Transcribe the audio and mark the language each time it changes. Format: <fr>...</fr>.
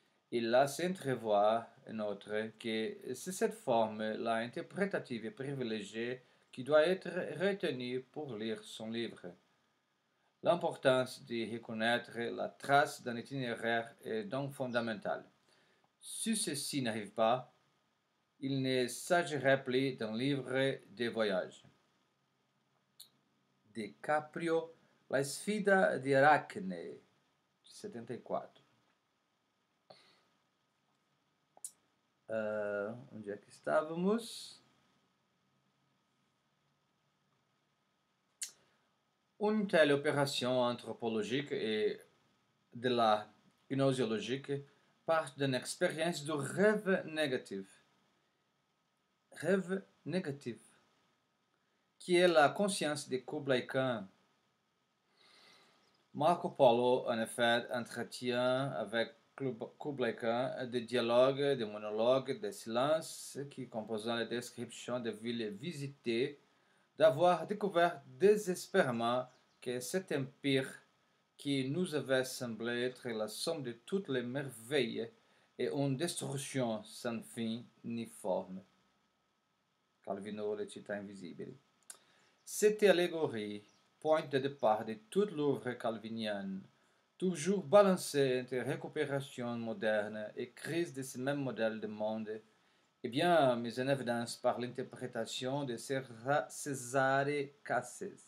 <fr>Il laisse entrevoir, en outre, que c'est cette forme-là interprétative et privilégiée qui doit être retenue pour lire son livre. L'importance de reconnaître la trace d'un itinéraire est donc fondamentale. Si ceci n'arrive pas, il ne s'agirait plus d'un livre de voyage.</fr> <it>De Caprio, La sfida di Arachne, 74.</it> <pt>Onde é que estávamos?</pt> <fr>Une telle opération anthropologique et de la gnoséologique part d'une expérience de rêve négatif. Rêve négatif, qui est la conscience de Kublai Khan. Marco Polo, en effet, entretient avec Kublai Khan des dialogues, des monologues, des silences qui composent la description des villes visitées, d'avoir découvert désespérément que cet empire qui nous avait semblé être la somme de toutes les merveilles est une destruction sans fin ni forme.</fr> <it>Calvino, le città invisibili.</it> <fr>Cette allégorie, point de départ de toute l'œuvre calvinienne, toujours balancée entre récupération moderne et crise de ce même modèle de monde, est bien mise en évidence par l'interprétation de Cesare Casses.</fr>